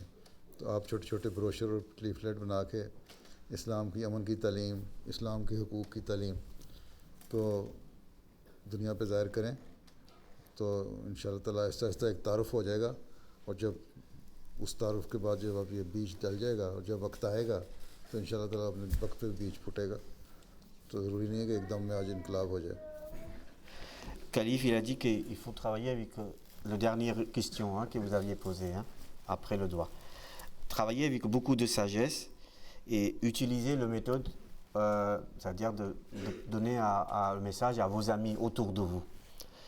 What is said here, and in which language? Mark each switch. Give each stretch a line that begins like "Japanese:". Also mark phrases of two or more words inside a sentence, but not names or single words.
Urdu: تو آپ چھوٹے چھوٹے بروشر اور لیفلیٹ بنا کے اسلام کی امن کی تعلیم، اسلام کے حقوق کی تعلیم تو دنیا پہ ظاہر کریں، تو
Arabic: إن شاء الله تعالى
Urdu: آہستہ آہستہ ایک تعارف ہو جائے گا. اور جب اس تعارف کے بعد جب اب یہ بیج ڈل جائے گا اور جب وقت آئے گا تو
Arabic: إن شاء الله تعالى
Urdu: اپنے وقت پہ بیج پھوٹے گا. تو ضروری نہیں ہے کہ ایک دم میں آج انقلاب ہو جائے.
French: Khalif, il a dit qu'il faut travailler avec la dernière question que vous aviez posée après le doigt. Travailler avec beaucoup de sagesse et utiliser la méthode, c'est-à-dire de donner le message à vos amis autour de vous.